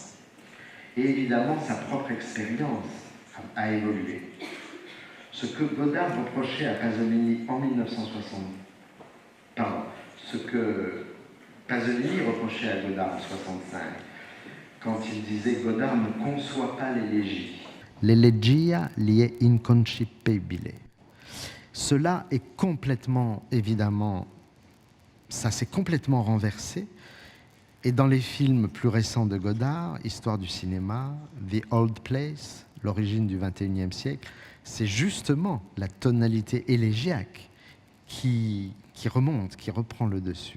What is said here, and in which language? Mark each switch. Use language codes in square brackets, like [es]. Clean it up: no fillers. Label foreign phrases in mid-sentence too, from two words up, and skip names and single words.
[fr] Et évidemment, sa propre expérience a évolué. Ce que Godard reprochait à Pasolini en 1960, ce que Pasolini reprochait à Godard en 65, quand il disait Godard ne conçoit pas l'élégie. [it] L'elegia gli è inconcepibile. [fr] Cela est complètement, évidemment, ça s'est complètement renversé. Et dans les films plus récents de Godard, Histoire du cinéma, The Old Place, L'origine du XXIe siècle, c'est justement la tonalité élégiaque qui remonte, qui reprend le dessus.